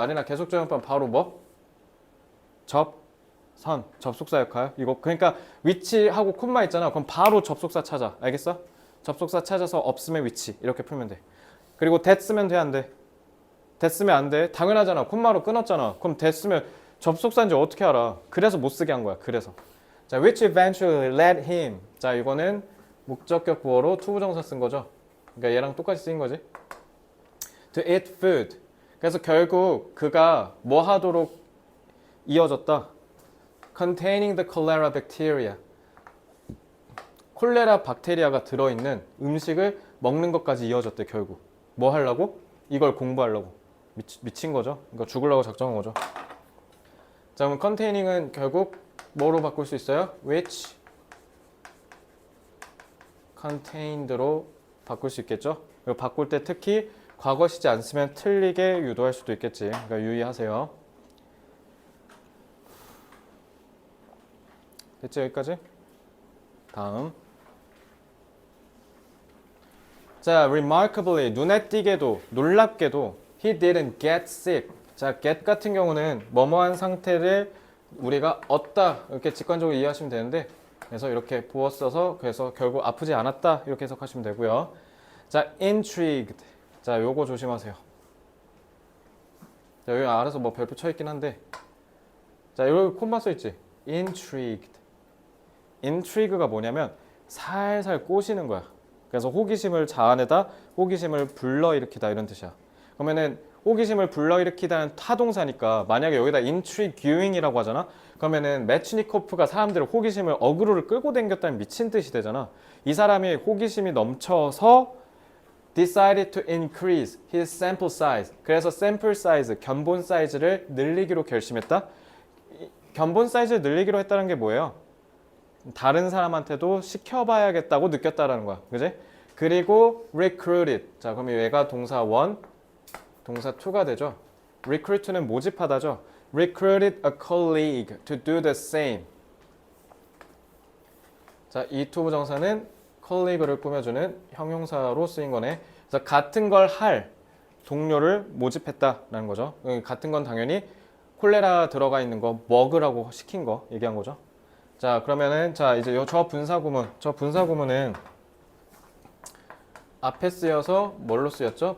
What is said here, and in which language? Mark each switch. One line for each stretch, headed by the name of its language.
Korean: 아리나 계속조연법 바로 뭐? 접속사 역할. 이거 그러니까 위치하고 콤마 있잖아. 그럼 바로 접속사 찾아. 알겠어? 접속사 찾아서 없으면 위치. 이렇게 풀면 돼. 그리고 that 쓰면 돼, 안 돼? that 쓰면 안 돼. 당연하잖아. 콤마로 끊었잖아. 그럼 that 쓰면 접속사인지 어떻게 알아? 그래서 못 쓰게 한 거야. 그래서.
English: 자, which eventually led him.
Korean: 자, 이거는 목적격 보어로 투부정사 쓴 거죠. 그러니까 얘랑 똑같이 쓰인 거지.
English: To eat food.
Korean: 그래서 결국 그가 뭐 하도록 이어졌다.
English: Containing the cholera bacteria.
Korean: 콜레라 박테리아가 들어있는 음식을 먹는 것까지 이어졌대 결국. 뭐 하려고? 이걸 공부하려고. 미친 거죠. 그러니까 죽으려고 작정한 거죠. 자, 그럼 containing은 결국 뭐로 바꿀 수 있어요?
English: which contained
Korean: 로 바꿀 수 있겠죠. 그리고 바꿀 때 특히 과거 시제 안 쓰면 틀리게 유도할 수도 있겠지. 그러니까 유의하세요. 됐죠? 여기까지? 다음.
English: 자, remarkably,
Korean: 눈에 띄게도, 놀랍게도
English: he didn't get sick.
Korean: 자, get 같은 경우는 뭐뭐한 상태를 우리가 얻다 이렇게 직관적으로 이해하시면 되는데 그래서 이렇게 부어 써서 그래서 결국 아프지 않았다 이렇게 해석하시면 되고요. 자, intrigued. 자, 요거 조심하세요. 자, 여기 알아서 뭐 별표 쳐 있긴 한데 자, 여기 콤마 써 있지?
English: intrigued.
Korean: intrigue가 뭐냐면 살살 꼬시는 거야. 그래서 호기심을 자아내다, 호기심을 불러일으키다 이런 뜻이야. 그러면은 호기심을 불러일으키다는 타동사니까 만약에 여기다 intriguing이라고 하잖아. 그러면은 메츠니코프가 사람들의 호기심을 어그로를 끌고 댕겼다는 미친 뜻이 되잖아. 이 사람이 호기심이 넘쳐서
English: decided to increase his sample size.
Korean: 그래서 sample size, 견본 사이즈를 늘리기로 결심했다. 견본 사이즈를 늘리기로 했다는 게 뭐예요? 다른 사람한테도 시켜봐야겠다고 느꼈다라는 거야. 그지? 그리고 recruited. 자, 그럼 얘가 동사 1, 동사 2가 되죠. recruit는 모집하다죠.
English: recruited a colleague to do the same. 자,
Korean: 이 투부정사는 colleague를 꾸며주는 형용사로 쓰인 거네. 그래서 같은 걸 할 동료를 모집했다라는 거죠. 같은 건 당연히 콜레라 들어가 있는 거 먹으라고 시킨 거 얘기한 거죠. 자, 그러면은 자 이제 저 분사구문은 앞에 쓰여서 뭘로 쓰였죠?